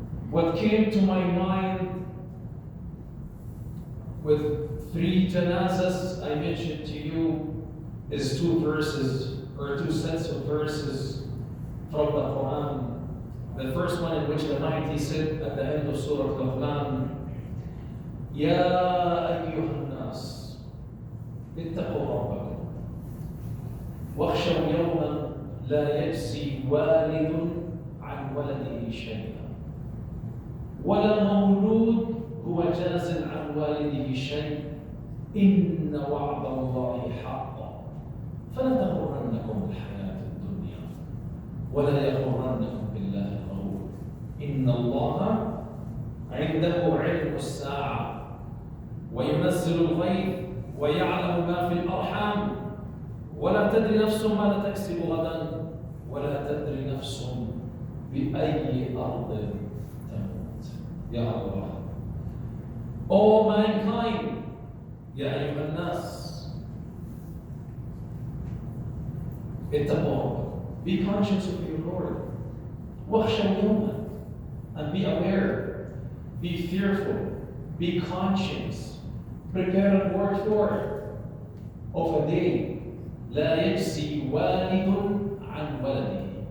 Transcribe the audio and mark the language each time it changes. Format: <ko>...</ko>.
<en>What came to my mind with three janazas I mentioned to you is two verses, or two sets of verses from the Quran. The first one in which the Almighty said at the end of Surah Al-Quran,</en> <ar>يا أيها الناس اتقوا ربكم واخشوا يوما لا يجزي والد عن ولده شيئا ولا مولود هو جاز عن والده شيء إن وعد الله حق فلا تغرنكم الحياة الدنيا ولا يغرنكم بالله الغرور إن الله عنده علم الساعة وينزل الغيث ويعلم ما في الأرحام ولا تدري نفس ماذا تكسب غدا ولا تدري نفس بأي أرض تموت. يا الله.</ar> <en>All mankind,</en> <ar>يا أيها الناس اتقوا.</ar> <en>Be conscious of your Lord.</en> <ar>واخشوا يوما,</ar> <en>and be aware, be fearful, be conscious, prepare and work for of a day</en> <ar>لا يجزي والد عن ولده.</ar>